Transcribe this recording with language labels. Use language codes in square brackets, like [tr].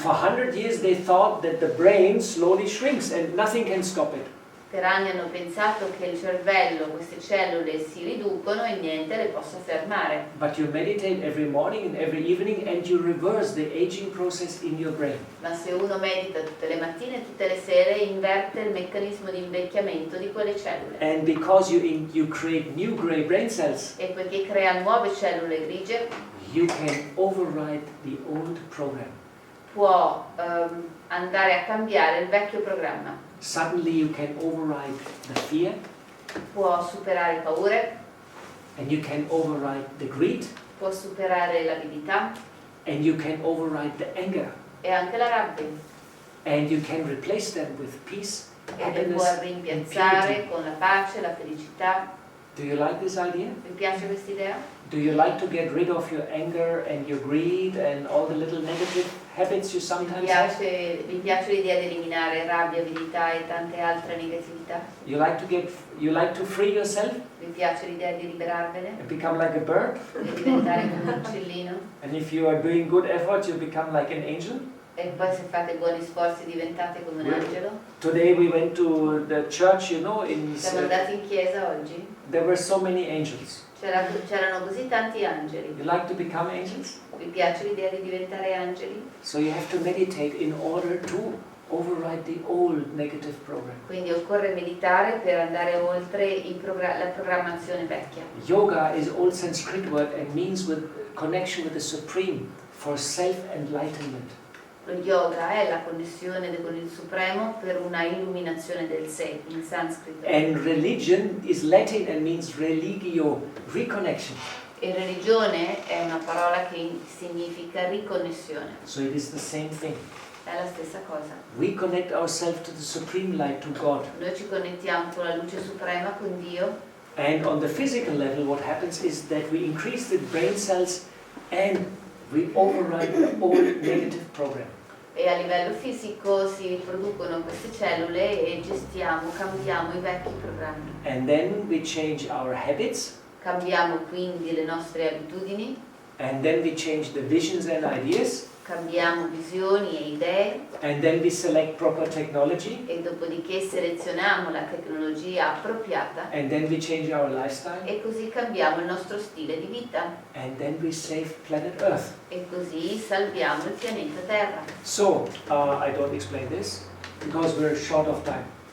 [en] For 100 years they thought that the brain slowly shrinks and nothing can stop it. [it] Per anni hanno pensato che il cervello, queste cellule si riducono e niente le possa fermare. [en] But you meditate every morning and every evening and you reverse the aging process in your brain. [it] Ma se uno medita tutte le mattine e tutte le sere, inverte il meccanismo di invecchiamento di quelle cellule. [en] And because you create new grey brain cells, [it] E poiché crea nuove cellule grigie, [en] you can override the old program. [it] può andare a cambiare il vecchio programma. [en] Suddenly you can override the fear, [it] Può superare paure, [en] and you can override the greed, [it] può superare l'avidità [en] and you can override the anger, [it] e anche la rabbia. [en] and you can replace them with peace, [it] E le può [en] happiness, and [it] rimpiazzare [en] purity. [it] con la pace, la felicità. [en] Do you like this idea? [it] Vi piace questa idea? [en] Do you like to get rid of your anger and your greed and all the little negative habits you sometimes have? [it] Vi piace l'idea di eliminare rabbia, avidità e tante altre negatività? [en] You like to free yourself [it] Vi piace l'idea di liberarvene [en] and become like a bird? [it] e diventare come un uccellino? [en] And if you are doing good effort, you become like an angel? [it] E poi se fate buoni sforzi diventate come un angelo? [en] Today we went to the church, [it] Siamo andati in chiesa oggi, [en] there were so many angels. [it] c'erano così tanti angeli. [en] You like to become angels? [it] Vi piace l'idea di diventare angeli? [en] So you have to meditate in order to override the old negative program. [it] Quindi occorre meditare per andare oltre la programmazione vecchia. [en] Yoga is old Sanskrit word and means with connection with the Supreme for self-enlightenment. [it] Lo yoga è la connessione con il Supremo per una illuminazione del sé, in sanscrito. [en] And religion is Latin and means religio, reconnection. [it] E religione è una parola che significa riconnessione. [en] So it is the same thing. [it] È la stessa cosa. [en] We connect ourselves to the Supreme Light, to God. [it] Noi ci connettiamo con la luce suprema, con Dio. [en] And on the physical level, what happens is that we increase the brain cells and we override the old negative program. [it] E a livello fisico si riproducono queste cellule e cambiamo i vecchi programmi. [en] And then we change our habits, [it] Cambiamo quindi le nostre abitudini, [en] and then we change the visions and ideas, [it] cambiamo visioni e idee [en] and then we select proper technology, [it] e dopodiché selezioniamo la tecnologia appropriata [en] and then we change our lifestyle, [it] e così cambiamo il nostro stile di vita [en] and then we save planet Earth. [it] e così salviamo il pianeta Terra. [en] So, I don't explain this because we're short of time.